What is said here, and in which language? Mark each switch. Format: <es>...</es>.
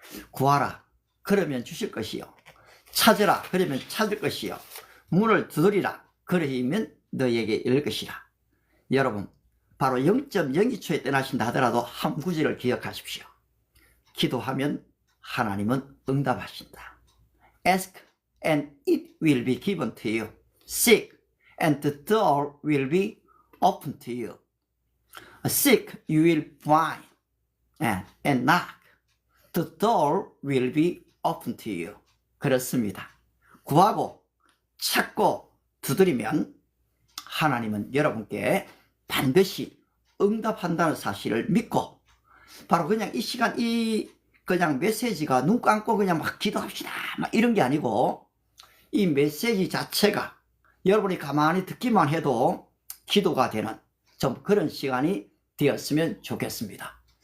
<ko>구하라 그러면 주실 것이요, 찾으라 그러면 찾을 것이요, 문을 두드리라 그러면 너에게 열릴 것이라. 여러분, 바로 0.02초에 떠나신다 하더라도 한 구절을 기억하십시오. 기도하면 하나님은 응답하신다.</ko> <en>Ask and it will be given to you. Seek and the door will be open to you. Seek you will find, and knock the door will be open to you.</en> <ko>그렇습니다. 구하고 찾고 두드리면 하나님은 여러분께 반드시 응답한다는 사실을 믿고, 바로 그냥 이 시간 그냥 메시지가 눈 감고 그냥 막 기도합시다 막 이런 게 아니고, 이 메시지 자체가 여러분이 가만히 듣기만 해도 기도가 되는 좀 그런 시간이 되었으면 좋겠습니다.</ko>